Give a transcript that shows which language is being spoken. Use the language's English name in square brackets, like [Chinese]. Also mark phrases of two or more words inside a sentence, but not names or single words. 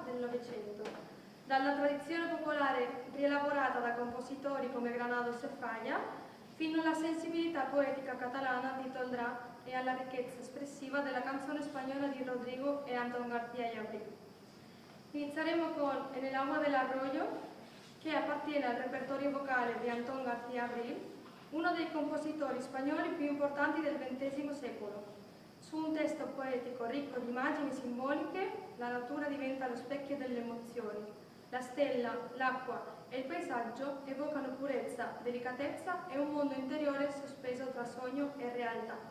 [Italian] del Novecento, dalla tradizione popolare rielaborata da compositori come Granados e Falla, fino alla sensibilità poetica catalana di Toldrà e alla ricchezza espressiva della canzone spagnola di Rodrigo e Antón García y Abril. Inizieremo con En el agua del arroyo, che appartiene al repertorio vocale di Antón García Abril, uno dei compositori spagnoli più importanti del XX secolo. Su un testo poetico ricco di immagini simboliche, la natura diventa lo specchio delle emozioni. La stella, l'acqua e il paesaggio evocano purezza, delicatezza e un mondo interiore sospeso tra sogno e realtà.